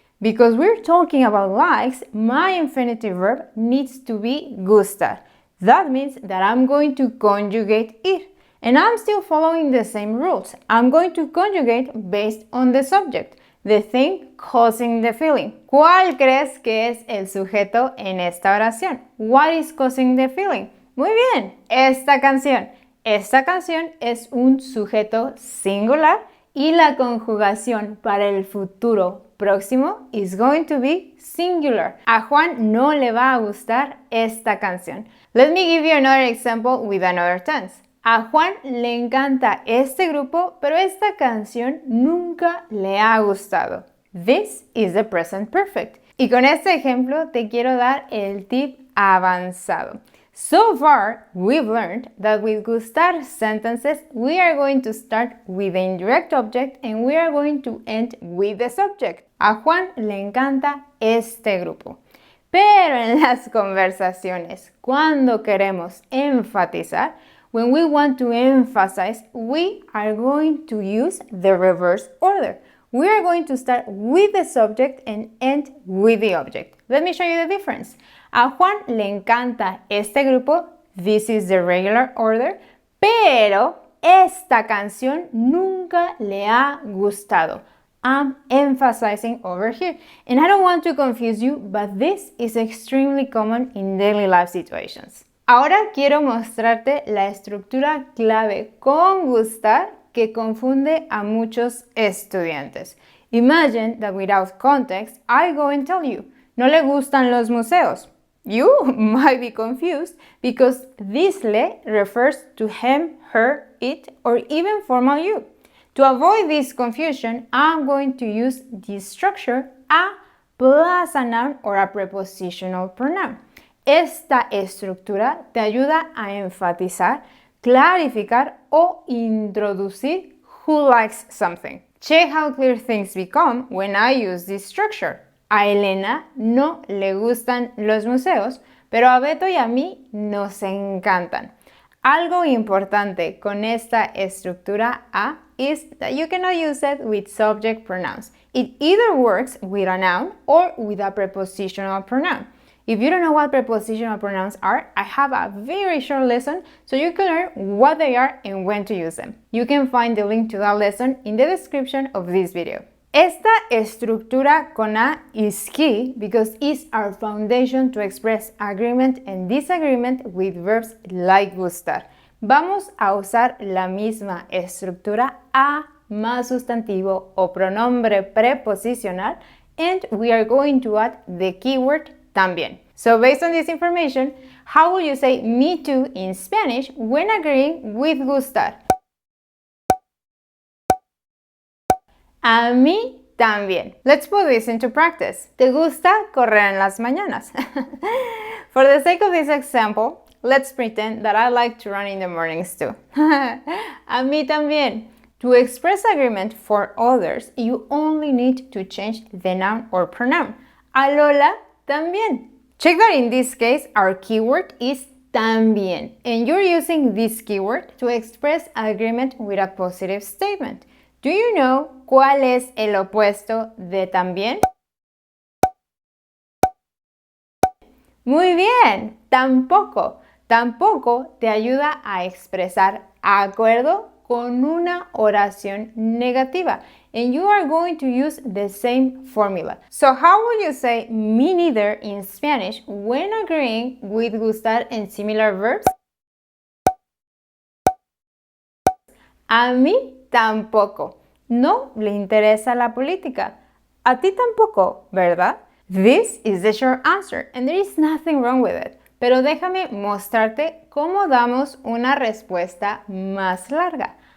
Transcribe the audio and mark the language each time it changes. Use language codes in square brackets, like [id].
[en] Because we're talking about likes, my infinitive verb needs to be gustar. That means that I'm going to conjugate ir. And I'm still following the same rules. I'm going to conjugate based on the subject, the thing causing the feeling. [es] ¿Cuál crees que es el sujeto en esta oración? [en] What is causing the feeling? [es] Muy bien, esta canción. Esta canción es un sujeto singular y la conjugación para el futuro próximo [en] is going to be singular. [es] A Juan no le va a gustar esta canción. [en] Let me give you another example with another tense. [es] A Juan le encanta este grupo, pero esta canción nunca le ha gustado. [en] This is the present perfect. [es] Y con este ejemplo te quiero dar el tip avanzado. [en] So far, we've learned that with gustar sentences, we are going to start with the indirect object and we are going to end with the subject. [es] A Juan le encanta este grupo. Pero en las conversaciones, cuando queremos enfatizar, [en] when we want to emphasize, we are going to use the reverse order. We are going to start with the subject and end with the object. Let me show you the difference. [es] A Juan le encanta este grupo, [en] this is the regular order, [es] pero esta canción nunca le ha gustado. [en] I'm emphasizing over here. And I don't want to confuse you, but this is extremely common in daily life situations. [es] Ahora quiero mostrarte la estructura clave con gustar que confunde a muchos estudiantes. [en] Imagine that without context, I go and tell you, [es] no le gustan los museos. [en] You might be confused because this le refers to him, her, it, or even formal you. To avoid this confusion, I'm going to use this structure a plus a noun or a prepositional pronoun. [es] Esta estructura te ayuda a enfatizar, clarificar o introducir [en] who likes something. Check how clear things become when I use this structure. [es] A Elena no le gustan los museos, pero a Beto y a mí nos encantan. Algo importante con esta estructura [en] A is that you cannot use it with subject pronouns. It either works with a noun or with a prepositional pronoun. If you don't know what prepositional pronouns are, I have a very short lesson so you can learn what they are and when to use them. You can find the link to that lesson in the description of this video. [es] Esta estructura con [en] A is key because it's our foundation to express agreement and disagreement with verbs like gustar. [es] Vamos a usar la misma estructura A más sustantivo o pronombre preposicional [en] and we are going to add the keyword [es] también. [en] So based on this information, how will you say me too in Spanish when agreeing with gustar? [es] A mí también. [en] Let's put this into practice. [es] ¿Te gusta correr en las mañanas? [en] For the sake of this example, let's pretend that I like to run in the mornings too. [es] A mí también. [en] To express agreement for others, you only need to change the noun or pronoun. [es] A Lola también. [en] Check that in this case, our keyword is también, and you're using this keyword to express agreement with a positive statement. Do you know [es] cuál es el opuesto de también? Muy bien, tampoco. Tampoco te ayuda a expresar acuerdo con una oración negativa. [en] And you are going to use the same formula. So how will you say me neither in Spanish when agreeing with gustar and similar verbs? [es] A mí tampoco. No le interesa la política. A ti tampoco, ¿verdad? [en] This is the short answer, and there is nothing wrong with it. [es] Pero déjame mostrarte cómo damos una respuesta más larga.